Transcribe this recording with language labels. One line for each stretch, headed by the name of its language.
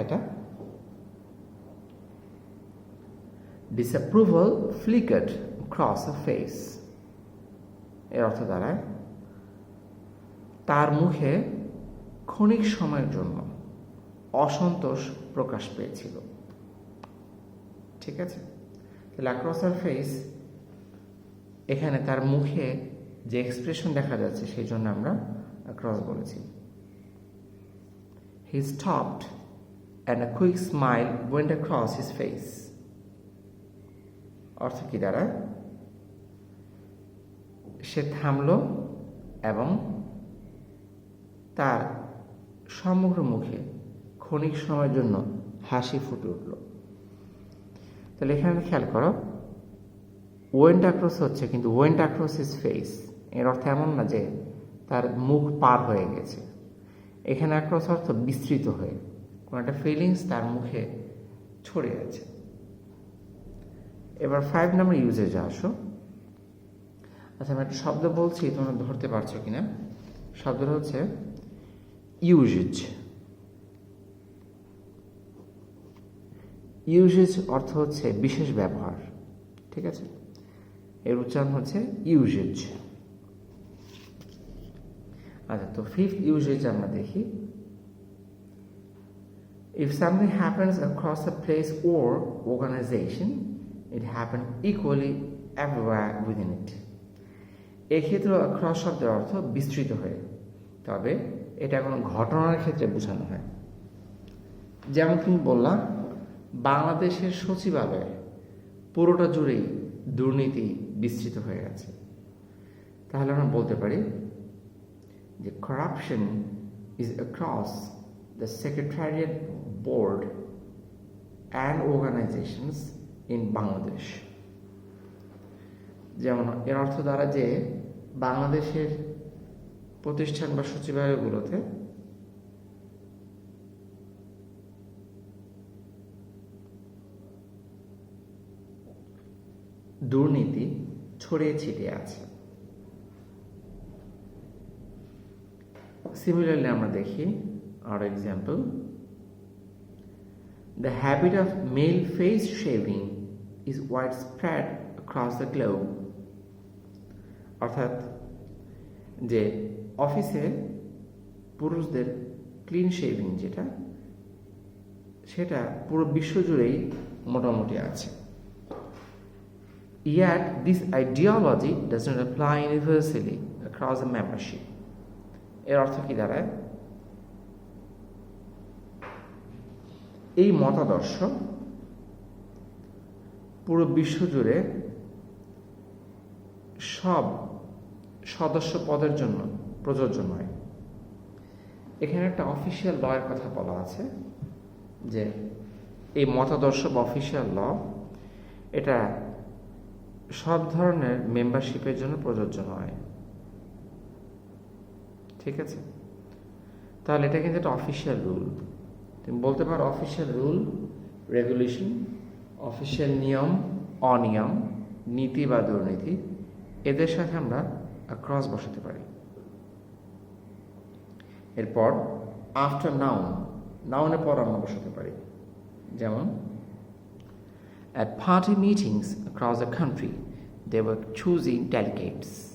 Bangla: এটা disapproval ফ্লিকার্ড cross আ face, এর অর্থ দাঁড়ায় তার মুখে ক্ষণিক সময়ের জন্য অসন্তোষ প্রকাশ পেয়েছিল। ঠিক আছে, তাহলে অ্যাক্রস আর ফেস, এখানে তার মুখে যে এক্সপ্রেশন দেখা যাচ্ছে সেই জন্য আমরা অ্যাক্রস বলেছি।
English: He stopped and a quick smile went across his face.
Bangla: অর্থ কি দাঁড়ায়? সে থামলো এবং তার সমগ্র মুখে ক্ষণিক সময়ের জন্য হাসি ফুটে উঠল। তাহলে এখানে খেয়াল করো, ওয়েন্ট অ্যাক্রস হচ্ছে, কিন্তু ওয়েন্ট অ্যাক্রস হিজ ফেস এর অর্থ এমন না যে তার মুখ পার হয়ে গেছে। এখানে অ্যাক্রস অর্থ বিস্তৃত হয়ে কোনো একটা ফিলিংস তার মুখে ছড়িয়ে আছে। এবার 5 নম্বর ইউজেজে আসো। আচ্ছা, আমি একটা শব্দ বলছি, তোমরা ধরতে পারছো কিনা? শব্দটা হচ্ছে ইউজেজ। ইউজেজ অর্থ হচ্ছে বিশেষ ব্যবহার। ঠিক আছে, এর উচ্চারণ হচ্ছে ইউজেজ। আচ্ছা, তো 5th ইউজেজ আমরা দেখি।
English: If something happens across a place or organization, it happens equally everywhere within it.
Bangla: এক্ষেত্রে across শব্দের অর্থ বিস্তৃত হয়ে, তবে এটা কোনো ঘটনার ক্ষেত্রে বোঝানো হয়। যেমন তুমি বললা বাংলাদেশের সচিবালয়ে পুরোটা জুড়েই দুর্নীতি বিস্তৃত হয়ে গেছে, তাহলে আমরা বলতে পারি যে
English: corruption is across the secretariat board and organizations in Bangladesh.
Bangla: যেমন এর অর্থ দ্বারা যে বাংলাদেশের প্রতিষ্ঠান বা সচিবালয়গুলোতে দুর্নীতি ছড়িয়ে ছিটিয়ে আছে।
English: similarly
Bangla: আমরা দেখি
English: আর example, the habit of male face shaving is widespread across the globe.
Bangla: অর্থাৎ যে অফিসে পুরুষদের ক্লিন শেভিং যেটা, সেটা পুরো বিশ্ব জুড়েই মোটামুটি আছে।
English: Yet this ideology does not apply universally across the membership.
Bangla: এর অর্থ কি দাঁড়ায়? এই মতাদর্শ পুরো বিশ্ব জুড়ে সব সদস্য পদের জন্য প্রযোজ্য নয়। এখানে একটা অফিসিয়াল ল এর কথা বলা আছে যে এই মতাদর্শ বা অফিসিয়াল ল এটা সব ধরনের মেম্বারশিপের জন্য প্রযোজ্য নয়। ঠিক আছে, তাহলে এটা কিন্তু একটা অফিসিয়াল রুল। তুমি বলতে পারো অফিসিয়াল রুল, রেগুলেশন, অফিসিয়াল নিয়ম, অনিয়ম, নীতি বা দুর্নীতি, এদের সাথে আমরা ক্রস বসাতে পারি। এরপর আফটার নাউন, নাউনের পর আমরা বসাতে পারি।
English: যেমন at party meetings across the country they were choosing delegates।